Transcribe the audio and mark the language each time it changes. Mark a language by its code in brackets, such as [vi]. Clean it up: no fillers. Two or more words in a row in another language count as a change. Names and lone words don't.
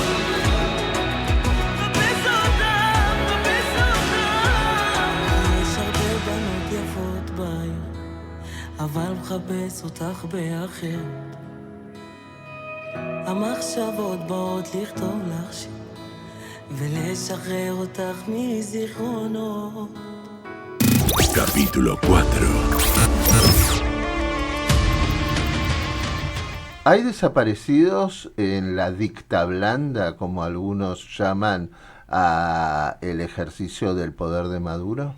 [he] מחפש אותך, מחפש אותך. יש הרבה בנות יפות בעיר, אבל מחפש אותך באחרת. המחשבות באות לכתוב לך שיר, ולשחרר אותך מזיכרונות. [es] Capítulo 4. ¿Hay desaparecidos en la dicta blanda, como algunos llaman a el ejercicio del poder de Maduro?